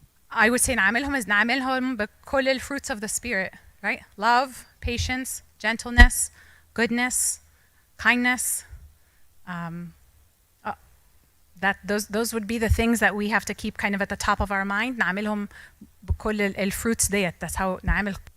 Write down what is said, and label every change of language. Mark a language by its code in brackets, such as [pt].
[en] I would say [ar] نعاملهم بكل ال [en] fruits of the spirit, right? Love, patience, gentleness, goodness, kindness. Those would be the things that we have to keep kind of at the top of our mind. [ar] نعاملهم بكل ال fruits ديت. [en] That's how [ar] نعامل.